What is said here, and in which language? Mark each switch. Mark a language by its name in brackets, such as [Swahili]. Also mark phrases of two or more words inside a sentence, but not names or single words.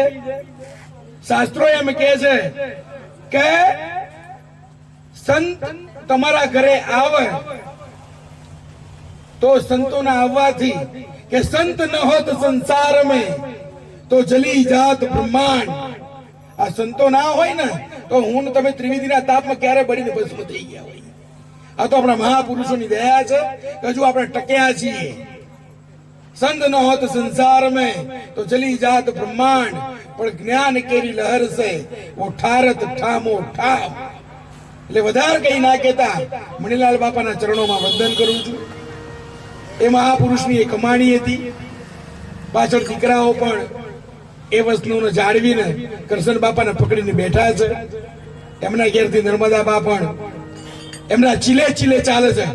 [Gujarati] શાસ્ત્રો એમ કહે છે કે સંત તમારા ઘરે આવે તો સંતોના આવવાથી, કે [Hindi] संत न होत संसार में तो जली जात ब्रह्मांड. [Gujarati] આ સંતો ના હોય ને તો હું તમે ત્રિવેદીના તાપમાં ક્યારે બળીને ભસ્મ થઈ ગયા હોય. આ તો આપણા મહાપુરુષોની દયા છે કે હજુ આપણે ટક્યા છીએ. [Hindi] संत न होत संसार में तो चली जात ब्रह्मांड, पर ज्ञान केरी लहर से वो ठारत ठामो ठाम. [Gujarati] એટલે વધારે કઈ ના કહેતા મણીલાલ બાપાના ચરણોમાં વંદન કરું છું. એ મહાપુરુષની એક કમાણી હતી. પાછળ દીકરાઓ પણ એ વસ્તુને જાળવીને કરશન બાપાને પકડીને બેઠા છે. એમના ઘેરથી નર્મદા બા પણ એમના ચીલે ચીલે ચાલે છે.